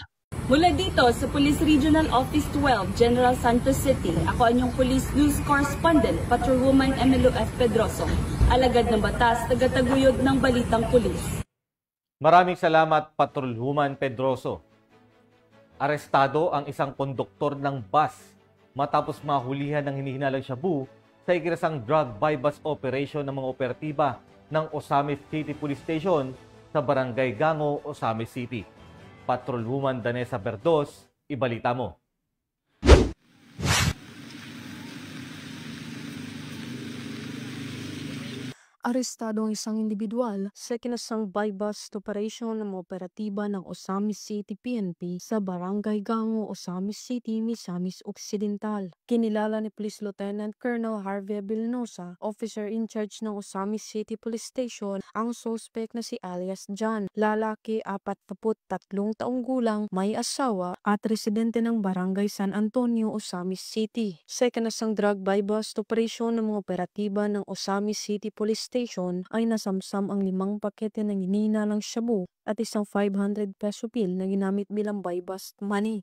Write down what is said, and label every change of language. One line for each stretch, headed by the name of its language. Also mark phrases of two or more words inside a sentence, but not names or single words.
Filipino: Mula dito sa Police Regional Office 12, General Santos City, ako ang inyong Police News Correspondent, Patrolwoman Emilio F. Pedroso, alagad ng batas, tagataguyod ng Balitang Pulis. Maraming salamat, Patrolwoman Pedroso. Arestado ang isang konduktor ng bus matapos mahulihan ng hinihinalang shabu sa ikinasang
English: drug bypass operation
Filipino: ng mga operatiba ng Osamis City Police Station sa Barangay Gango, Osamis City. Patrolwoman Danessa Berdos, ibalita mo. Arestado ang isang individual sa kinasang
English: bypass operation
Filipino: ng mga operatiba ng Osamis City PNP sa Barangay Gango, Osamis City, Misamis Occidental. Kinilala ni Police Lieutenant Colonel Harvey Vilnosa,
English: officer in charge
Filipino: ng Osamis City Police Station, ang suspect na si alias John, lalaki 43 taong gulang, may asawa at residente ng Barangay San Antonio, Osamis City. Sa kinasang
English: drug bypass operation
Filipino: ng mga operatiba ng Osamis City Police Station ay nasamsam ang 5 pakete ng hinihinalang shabu at isang 500
English: peso bill
Filipino: na ginamit bilang
English: bypass money.